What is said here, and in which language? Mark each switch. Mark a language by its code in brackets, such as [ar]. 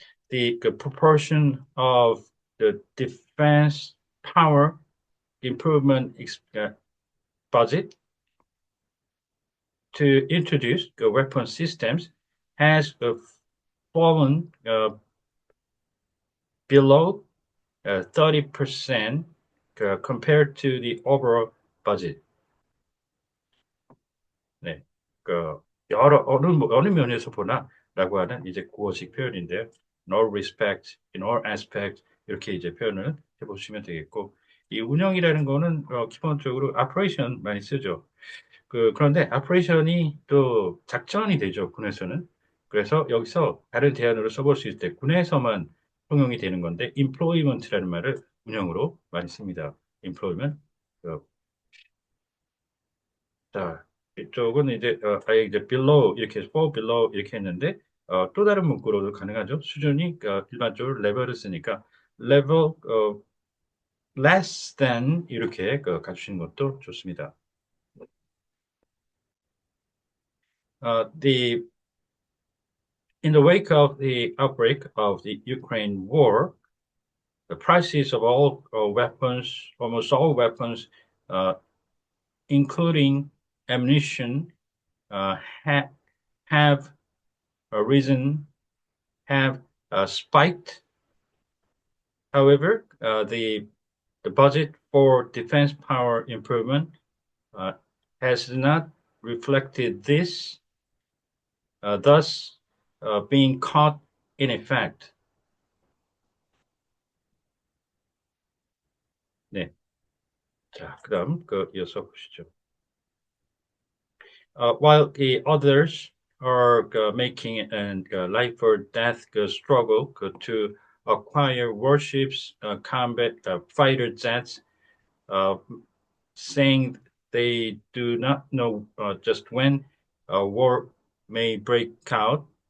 [en] the proportion of the defense power improvement budget to introduce the weapon systems has fallen below 30% compared to the overall budget. [ko] 네, 그 어느 면에서 보나라고 하는 이제 구어식 표현인데요. [en] In all respect, in all aspect [ko] 이렇게 이제 표현을 해보시면 되겠고, 이 운영이라는 거는 기본적으로 operation 많이 쓰죠. 그런데 operation이 또 작전이 되죠, 군에서는. 그래서 여기서 다른 대안으로 써볼 수 있을 때 군에서만 통용이 되는 건데 employment라는 말을 운영으로 많이 씁니다. [en] employment. [ko] 자, 이쪽은 이제 아예 이제 below 이렇게 fall below 이렇게 했는데 또 다른 문구로도 가능하죠. 수준이 일반적으로 레벨을 쓰니까 [en] level less than [ko] 이렇게 가주시는 것도 좋습니다. [en] In the wake of the outbreak of the Ukraine war, the prices of all weapons, almost all weapons, including ammunition, have risen, have spiked. However, the budget for defense power improvement has not reflected this, thus being caught in effect. [ko] 네. 자, 그다음 이어서 보시죠. [en] While the others are making an life or death struggle to acquire warships, combat fighter jets, saying they do not know just when a war may break out.